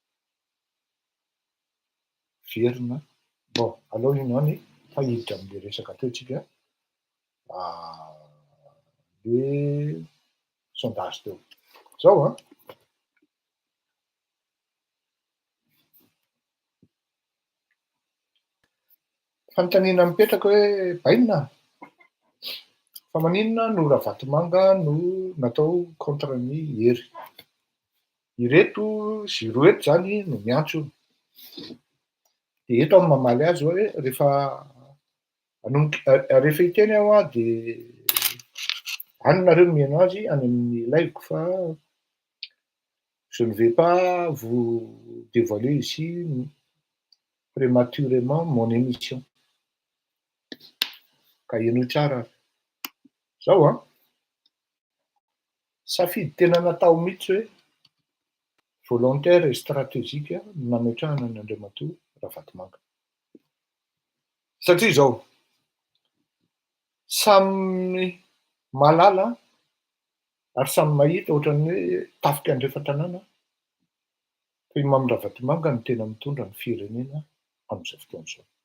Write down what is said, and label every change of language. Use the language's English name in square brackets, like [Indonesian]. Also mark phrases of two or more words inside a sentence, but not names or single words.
[Malagasy] verina bon aloha ino any fa hiditra amin'le resaka teo tsika le sondage teo zao a fanontaniana mipetraka hoe bainina fa maninona no Ravatomanga no natao contre ny hery. Ireto sy roa eto zany no miantso. Dia eto amin'ny mamaly azy hoe rehefa hiteny aho dia any nareo mihaino azy any amin'ny live fa [French] je ne vais pas vous dévoiler ici prématurément mon émission. [Malagasy] Ka ianao tsara zao a safidy tena natao mihitsy hoe [French] volontaire et stratégique [Malagasy] no nametrahana ny Andriamatoa Ravatomanga. Satria zao samy malala ary samy mahita ohatran'ny hoe tafika andrefa-tanàna fa i Mamy Ravatomanga no tena mitondra ny firenena amin'izao fotoana izao.